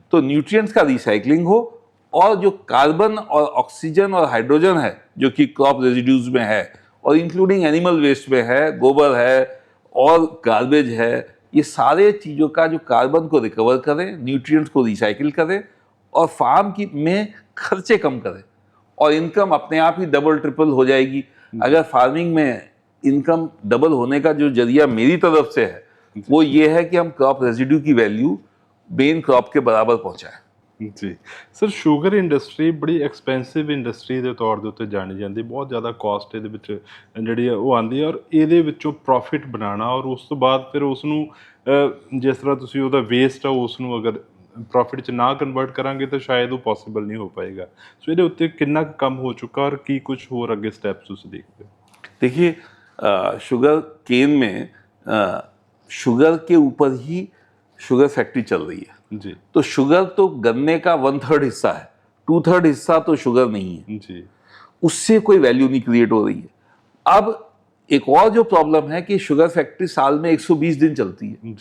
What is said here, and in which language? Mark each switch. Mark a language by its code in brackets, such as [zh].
[hi] तो न्यूट्रिएंट्स का रिसाइकलिंग हो और जो कार्बन और ऑक्सीजन और हाइड्रोजन है जो कि क्रॉप रेजिड्यूज में है और इंक्लूडिंग एनिमल वेस्ट में है, गोबर है और गार्बेज है, ये सारे चीज़ों का जो कार्बन को रिकवर करें, न्यूट्रिएंट्स को रिसाइकिल करें और फार्म की में खर्चे कम करें और इनकम अपने आप ही डबल ट्रिपल हो जाएगी। अगर फार्मिंग में इनकम डबल होने का जो जरिया मेरी तरफ से है वो ये है कि हम क्रॉप रेजिड्यू की वैल्यू मेन क्रॉप के बराबर पहुंचाएं। [pa] जी सर, ਸ਼ੂਗਰ ਇੰਡਸਟਰੀ ਬੜੀ ਐਕਸਪੈਂਸਿਵ ਇੰਡਸਟਰੀ ਦੇ ਤੌਰ ਦੇ ਉੱਤੇ ਜਾਣੀ ਜਾਂਦੀ, ਬਹੁਤ ਜ਼ਿਆਦਾ ਕਾਸਟ ਇਹਦੇ ਵਿੱਚ ਜਿਹੜੀ ਆ ਉਹ ਆਉਂਦੀ ਹੈ ਔਰ ਇਹਦੇ ਵਿੱਚੋਂ ਪ੍ਰੋਫਿਟ ਬਣਾਉਣਾ ਔਰ ਉਸ ਤੋਂ ਬਾਅਦ ਫਿਰ ਉਸ ਨੂੰ ਜਿਸ ਤਰ੍ਹਾਂ ਤੁਸੀਂ ਉਹਦਾ ਵੇਸਟ ਆ ਉਸ ਨੂੰ ਅਗਰ ਪ੍ਰੋਫਿਟ 'ਚ ਨਾ ਕਨਵਰਟ ਕਰਾਂਗੇ ਤਾਂ ਸ਼ਾਇਦ ਉਹ ਪੋਸੀਬਲ ਨਹੀਂ ਹੋ ਪਾਏਗਾ। ਸੋ ਇਹਦੇ ਉੱਤੇ ਕਿੰਨਾ ਕੁ ਕੰਮ ਹੋ ਚੁੱਕਾ ਔਰ ਕੀ ਕੁਝ ਹੋਰ ਅੱਗੇ ਸਟੈप्स ਤੁਸੀਂ [hi] देखते हो? देखिए शुगर केन में शुगर के ऊपर ही शुगर फैक्ट्री चल रही है जी। तो शुगर तो गन्ने का 1/3 हिस्सा है, 2/3 हिस्सा तो शुगर नहीं है जी। उससे कोई वैल्यू नहीं क्रिएट हो रही है। अब एक और जो प्रॉब्लम है कि शुगर फैक्ट्री साल में 120 दिन चलती है